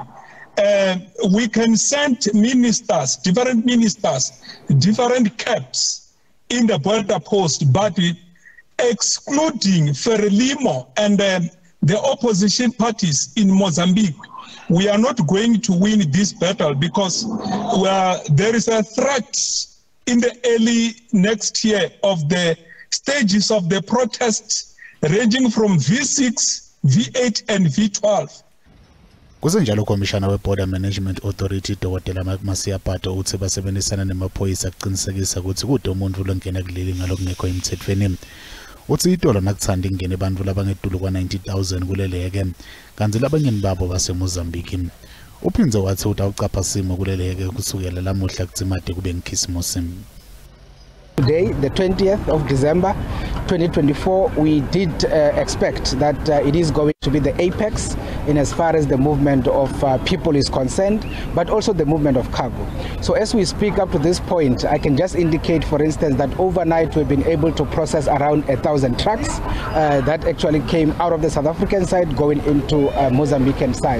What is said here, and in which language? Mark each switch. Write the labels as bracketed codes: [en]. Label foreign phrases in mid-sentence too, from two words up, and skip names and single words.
[en] We can send ministers, different caps in the border post, but excluding Frelimo and the opposition parties in Mozambique, we are not going to win this battle because there is a threat in the early next year of the stages of the protests ranging from V6, V8 and V12. [ss] Kusenjalo Commissioner we-Border Management Authority Dr. Masiapato uthi basebenzisana nemaphoyisa ukuqinisekisa ukuthi kude umuntu longena kuleli ngalokungekho emthethweni. Uthi itolo nakuthanda ingene abantu labangedulu kwa-90,000 kuleleke kanti labanyeni babo baseMozambique. Uphinze wathi utawucapha simo kuleleke kusukela lamuhla kudzimade kube ngikhisimusi. [en] Today, the 20th of December 2024, we did expect that it is going to be the apex in as far as the movement of people is concerned, but also the movement of cargo. So as we speak up to this point, I can just indicate, for instance, that overnight we've been able to process around 1,000 trucks that actually came out of the South African side going into Mozambican side.